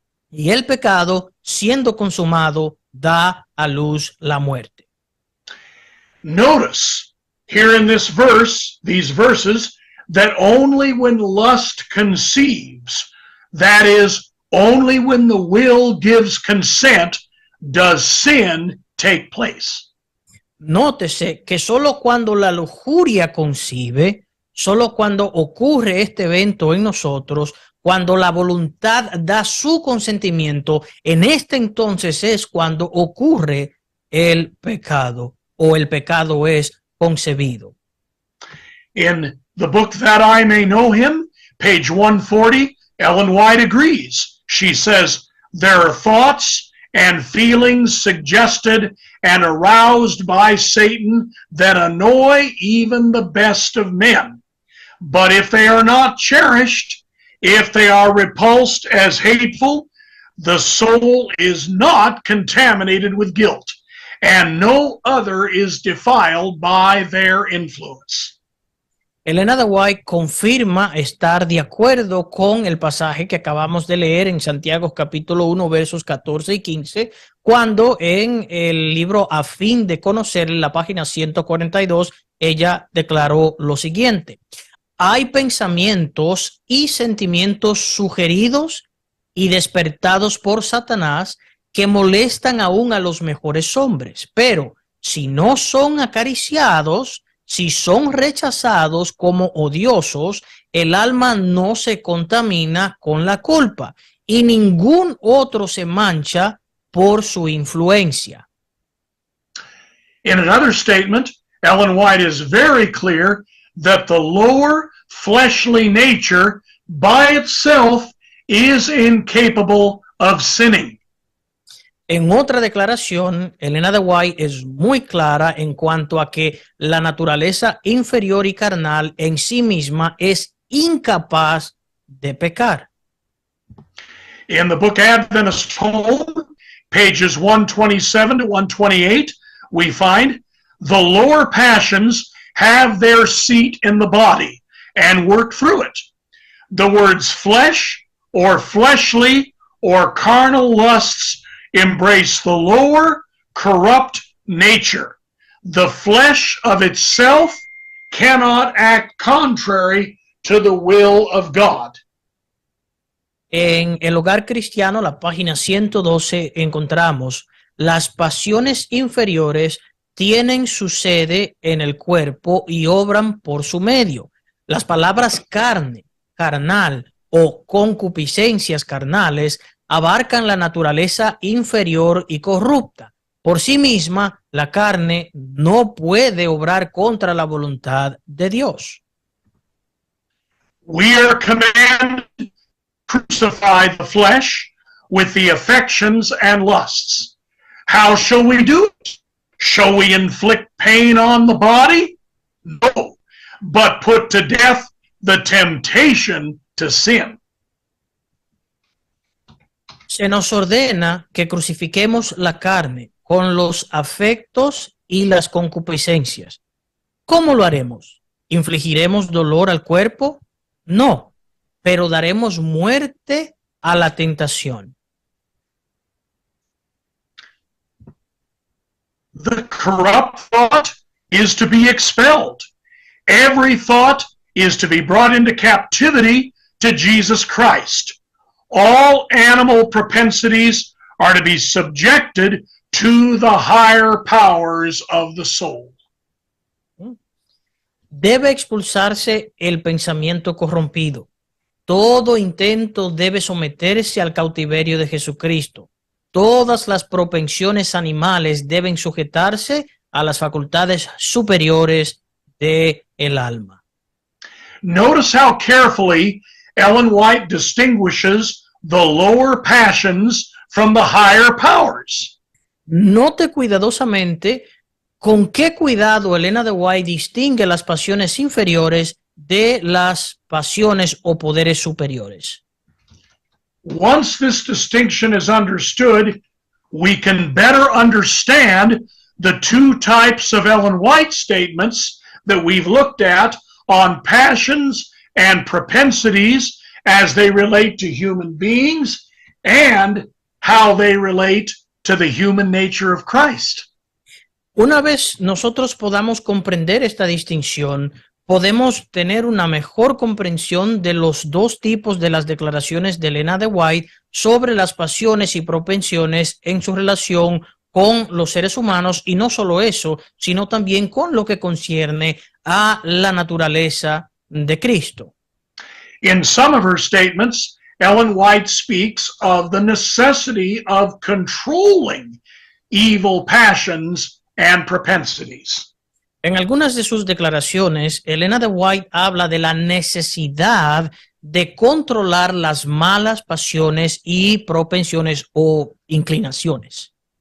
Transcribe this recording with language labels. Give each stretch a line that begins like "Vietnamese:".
Spanish: Y el pecado, siendo consumado, da a luz la muerte.
English: Notice here in this verse, these verses, that only when lust conceives, that is, only when the will gives consent, does sin take place.
Spanish: Nótese que solo cuando la lujuria concibe, solo cuando ocurre este evento en nosotros, cuando la voluntad da su consentimiento, en este entonces es cuando ocurre el pecado o el pecado es concebido.
English: In the book That I May Know Him, page 140, Ellen White agrees. She says, there are thoughts and feelings suggested and aroused by Satan that annoy even the best of men. But if they are not cherished, if they are repulsed as hateful, the soul is not contaminated with guilt, and no other is defiled by their influence.
Spanish: Elena de White confirma estar de acuerdo con el pasaje que acabamos de leer en Santiago capítulo 1 versos 14 y 15, cuando en el libro A fin de conocer, en la página 142, ella declaró lo siguiente: hay pensamientos y sentimientos sugeridos y despertados por Satanás que molestan aún a los mejores hombres, pero si no son acariciados, si son rechazados como odiosos, el alma no se contamina con la culpa y ningún otro se mancha por su influencia.
English: In another statement, Ellen White is very clear that the lower fleshly nature by itself is incapable of sinning.
Spanish: En otra declaración, Elena de White es muy clara en cuanto a que la naturaleza inferior y carnal en sí misma es incapaz de pecar.
English: In the book Adventist Home, pages 127 to 128, we find the lower passions have their seat in the body and work through it. The words flesh or fleshly or carnal lusts embrace the lower, corrupt nature. The flesh of itself cannot act contrary to the will of God.
Spanish: En El Hogar Cristiano, la página 112, encontramos: las pasiones inferiores tienen su sede en el cuerpo y obran por su medio. Las palabras carne, carnal o concupiscencias carnales abarcan la naturaleza inferior y corrupta. Por sí misma, la carne no puede obrar contra la voluntad de Dios.
English: We are commanded to crucify the flesh with the affections and lusts. How shall we do it? Shall we inflict pain on the body? No, but put to death the temptation to sin.
Spanish: Se nos ordena que crucifiquemos la carne con los afectos y las concupiscencias. ¿Cómo lo haremos? ¿Infligiremos dolor al cuerpo? No, pero daremos muerte a la tentación.
English: The corrupt thought is to be expelled. Every thought is to be brought into captivity to Jesus Christ. All animal propensities are to be subjected to the higher powers of the soul.
Spanish: Debe expulsarse el pensamiento corrompido. Todo intento debe someterse al cautiverio de Jesucristo. Todas las propensiones animales deben sujetarse a las facultades superiores del alma.
English: Notice how carefully Ellen White distinguishes the lower passions from the higher powers.
Spanish: Note cuidadosamente con qué cuidado Elena de White distingue las pasiones inferiores de las pasiones o poderes superiores.
English: Once this distinction is understood, we can better understand the two types of Ellen White statements that we've looked at on passions and propensities as they relate to human beings and how they relate to the human nature of Christ.
Spanish: Una vez nosotros podamos comprender esta distinción, podemos tener una mejor comprensión de los dos tipos de las declaraciones de Elena de White sobre las pasiones y propensiones en su relación con los seres humanos, y no solo eso, sino también con lo que concierne a la naturaleza de Cristo.
English: In some of her statements, Ellen White speaks of the necessity of controlling evil passions and propensities.
Spanish: En algunas de sus declaraciones, Elena de White habla de la necesidad de controlar las malas pasiones y propensiones o inclinaciones.